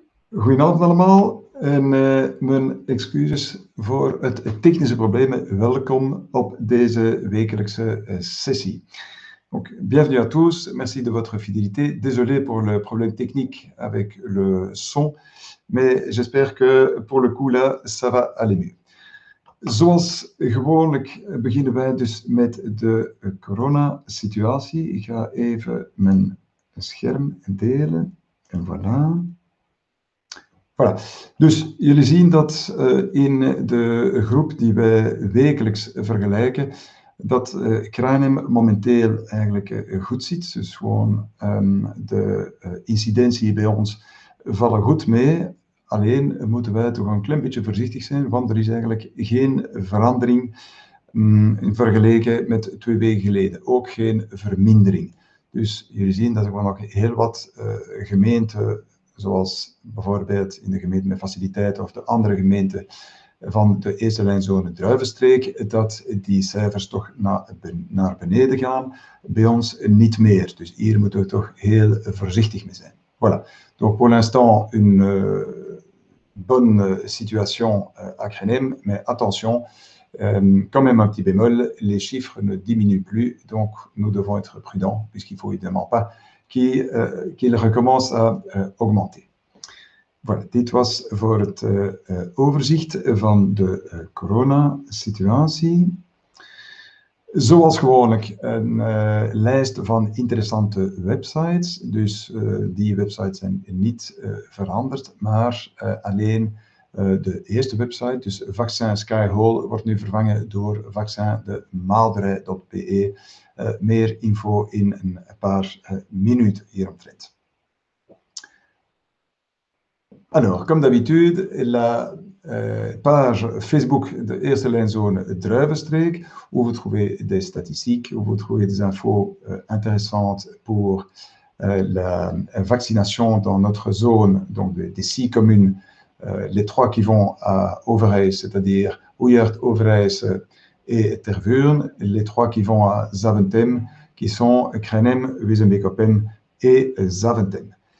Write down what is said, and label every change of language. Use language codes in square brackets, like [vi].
[nl] Goedenavond allemaal en mijn excuses voor het technische probleem. Welkom op deze wekelijkse sessie. [fr] Donc, bienvenue à tous, merci de votre fidélité. Désolé pour le problème technique avec le son, mais j'espère que pour le coup là, ça va aller mieux. [nl] Zoals gewoonlijk beginnen wij dus met de coronasituatie. Ik ga even mijn scherm delen en voilà. Voilà. Dus jullie zien dat in de groep die wij wekelijks vergelijken, dat Cranem momenteel eigenlijk goed zit. Dus gewoon de incidentie bij ons vallen goed mee. Alleen moeten wij toch een klein beetje voorzichtig zijn, want er is eigenlijk geen verandering vergeleken met 2 weken geleden. Ook geen vermindering. Dus jullie zien dat er gewoon nog heel wat gemeenten, zoals bijvoorbeeld in de gemeente met faciliteiten of de andere gemeenten van de eerste lijnzone Druivenstreek, dat die cijfers toch naar beneden gaan. Bij ons niet meer. Dus hier moeten we toch heel voorzichtig mee zijn. [fr] Voilà. Donc pour l'instant, une bonne situation à Cranem, mais attention, quand même un petit bémol, les chiffres ne diminuent plus, donc nous devons être prudents, puisqu'il ne faut évidemment pas qu'il recommence à augmenter. [nl] Voilà, dit was voor het overzicht van de coronasituatie. Zoals gewoonlijk een lijst van interessante websites, dus die websites zijn niet veranderd, maar alleen de eerste website, dus Vaccin Skyhole, wordt nu vervangen door vaccindemalderij.be. Meer info in een paar minuten hieromtrent. [fr] Alors, comme d'habitude, la page Facebook de eerste lijnzone Druivenstreek, où vous trouvez des statistiques, où vous trouvez des infos intéressantes pour la vaccination dans notre zone, donc des 6 communes, les 3 qui vont à Overijs, c'est-à-dire Oejaert, Overijse et Tervuren, les 3 qui vont à Zaventem, qui sont Cranem, Wezenbeek-op-Emme et Zaventem.